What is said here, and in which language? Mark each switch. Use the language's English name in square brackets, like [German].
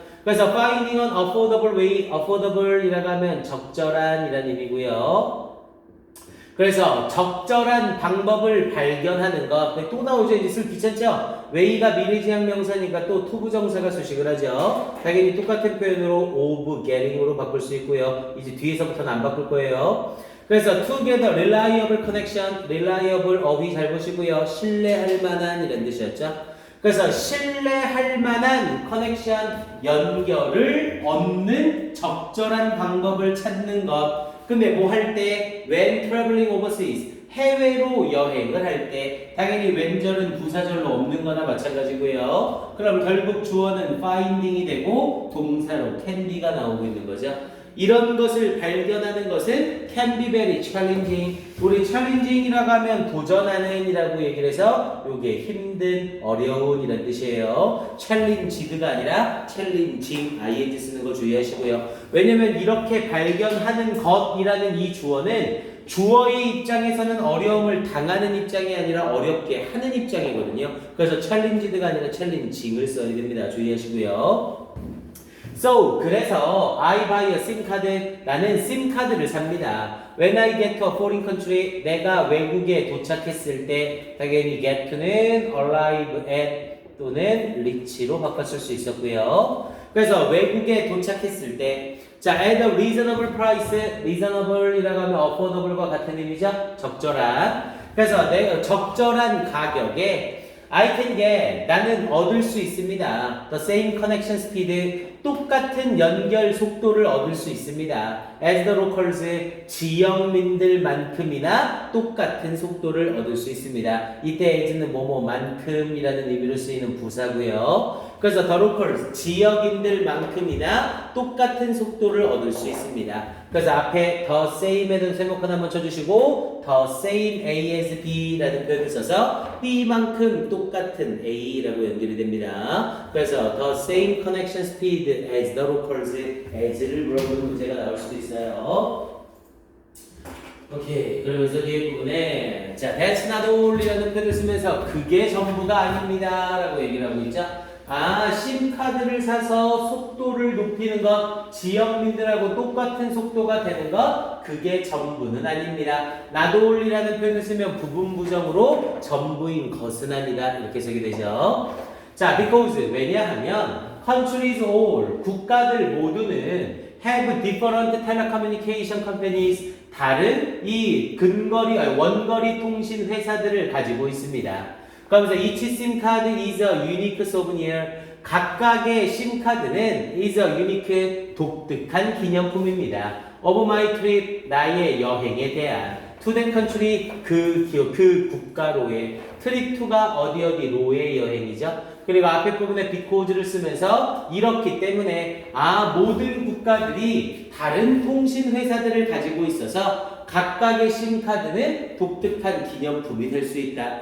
[Korean] 그래서 [English] finding an affordable way, [Korean] affordable이라고 하면 적절한 이라는 의미고요. 그래서 적절한 방법을 발견하는 것. 또 나오죠. 이제 쓸 귀찮죠? way가 미래지향 명사니까 또 투부정사가 수식을 하죠. 당연히 똑같은 표현으로 of getting으로 바꿀 수 있고요. 이제 뒤에서부터는 안 바꿀 거예요. 그래서 together, reliable connection, reliable of이 잘 보시고요. 신뢰할 만한 이런 뜻이었죠. 그래서 신뢰할 만한 커넥션, 연결을 얻는 적절한 방법을 찾는 것. 근데 뭐 할 때? [English] when traveling overseas. [Korean] 해외로 여행을 할 때 당연히 when절은 부사절로 없는 거나 마찬가지고요. 그럼 결국 주어는 finding이 되고 동사로 can be가 나오고 있는 거죠. 이런 것을 발견하는 것은 [English] can be very challenging. [Korean] 우리 challenging이라고 하면 도전하는 이라고 얘기를 해서 이게 힘든, 어려운 이란 뜻이에요. challenge드가 아니라 challenging, ing 쓰는 거 주의하시고요. 왜냐면 이렇게 발견하는 것이라는 이 주어는 주어의 입장에서는 어려움을 당하는 입장이 아니라 어렵게 하는 입장이거든요. 그래서 challenge드가 아니라 challenging을 써야 됩니다. 주의하시고요. [English] So, [Korean] 그래서 [English] I buy a SIM card. [Korean] 나는 SIM 카드를 삽니다. [English] When I get to a foreign country, [Korean] 내가 외국에 도착했을 때 당연히 get는 arrive at 또는 reach로 바꿨을 수 있었고요. 그래서 외국에 도착했을 때 자, [English] at a reasonable price, [Korean] reasonable이라고 하면 affordable과 같은 의미죠? 적절한. 그래서 내가 적절한 가격에 [English] I can get, [Korean] 나는 얻을 수 있습니다. [English] The same connection speed, [Korean] 똑같은 연결 속도를 얻을 수 있습니다. [English] As the locals, [Korean] 지역민들만큼이나 똑같은 속도를 얻을 수 있습니다. 이때 as는 뭐뭐만큼이라는 의미로 쓰이는 부사고요. 그래서 the locals, 지역인들만큼이나 똑같은 속도를 얻을 수 있습니다. 그래서 앞에 the same에는 세모칸 한번 쳐주시고 the same A as B라는 표현을 써서 B만큼 똑같은 A라고 연결이 됩니다. 그래서 [English] the same connection speed as the locals [Korean] as를 물어보는 문제가 나올 수도 있어요. 오케이. 그러면서 뒤에 부분에 자, [English] that's not all [Korean] 이라는 표현을 쓰면서 그게 전부가 아닙니다 라고 얘기를 하고 있죠. 아, 심카드를 사서 속도를 높이는 것, 지역민들하고 똑같은 속도가 되는 것, 그게 전부는 아닙니다. not all이라는 표현을 쓰면 부분부정으로 전부인 것은 아니다 이렇게 해석이 되죠. 자, because 왜냐하면 countries all, 국가들 모두는 [English] have different telecommunication companies, [Korean] 다른 이 원거리 통신 회사들을 가지고 있습니다. 그러면서 [English] each SIM card is a unique souvenir. [Korean] 각각의 심카드는 is a unique 독특한 기념품입니다. [English] of my trip, [Korean] 나의 여행에 대한 [English] to that country, [Korean] 그 국가로의 trip to가 어디로의 여행이죠. 그리고 앞에 부분에 because를 쓰면서 이렇기 때문에 모든 국가들이 다른 통신 회사들을 가지고 있어서 각각의 심카드는 독특한 기념품이 될 수 있다.